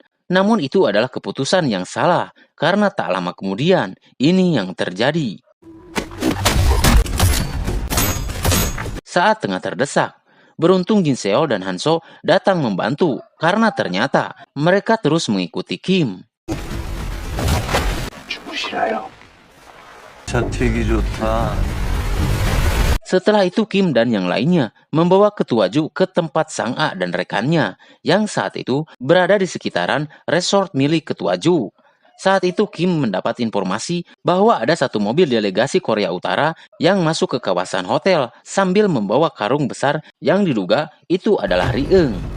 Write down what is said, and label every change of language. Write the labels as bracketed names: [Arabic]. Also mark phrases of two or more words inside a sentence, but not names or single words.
[Indonesian] Namun itu adalah keputusan yang salah, karena tak lama kemudian ini yang terjadi. Saat tengah terdesak, beruntung Jin Seol dan Hanso datang membantu karena ternyata mereka terus mengikuti Kim. [Korean] 자, 되게 좋다. [Indonesian] Setelah itu Kim dan yang lainnya membawa Ketua Ju ke tempat Sang A dan rekannya yang saat itu berada di sekitaran resort milik Ketua Ju. Saat itu Kim mendapat informasi bahwa ada satu mobil delegasi Korea Utara yang masuk ke kawasan hotel sambil membawa karung besar yang diduga itu adalah Ri-eung.